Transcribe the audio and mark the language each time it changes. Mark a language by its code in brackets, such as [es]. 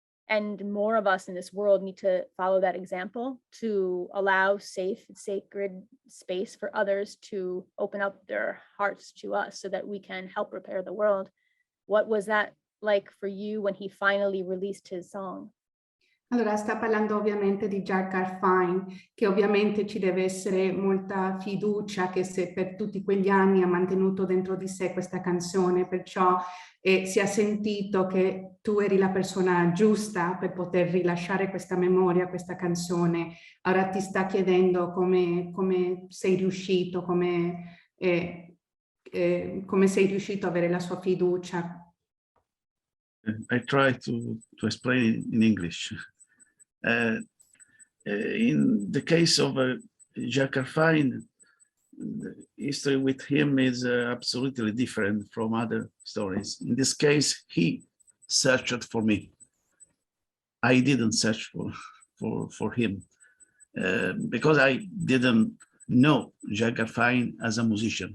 [en] And more of us in this world need to follow that example to allow safe, sacred space for others to open up their hearts to us so that we can help repair the world. What was that like for you when he finally released his song? [it] Allora, sta parlando ovviamente di Jack Garfien, che ovviamente ci deve essere molta fiducia che se per tutti quegli anni ha mantenuto dentro di sé questa canzone, perciò si è sentito che tu eri la persona giusta per poter rilasciare questa memoria, questa canzone. Ora ti sta chiedendo come sei riuscito, come sei riuscito a avere la sua fiducia. [en] I try to explain in English. In the case of Jack Garfien, the history with him is absolutely different from other stories. In this case, he searched for me. I didn't search for him because I didn't know Jack Garfien as a musician.